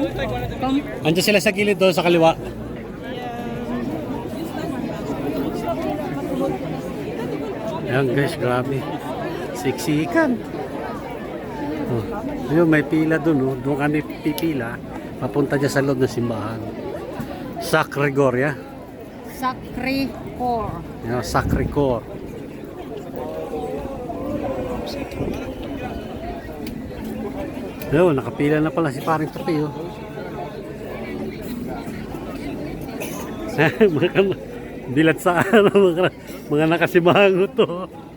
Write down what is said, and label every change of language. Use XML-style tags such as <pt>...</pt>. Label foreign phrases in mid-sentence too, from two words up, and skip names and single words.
<tl>Andiyan sila sa gilid doon sa kaliwa. Ayan guys, grabe. Siksikan. Oh, yun, may pila doon. Oh. Doon kami pipila. Papunta dyan sa loob ng simbahan. Sacré-Cœur, ya? Sacré-Cœur. Yeah, Sacré-Cœur. Ayun, nakapila na pala si Paring Tupi, oh. Bilat sa ano, mga nakasimango to.</tl>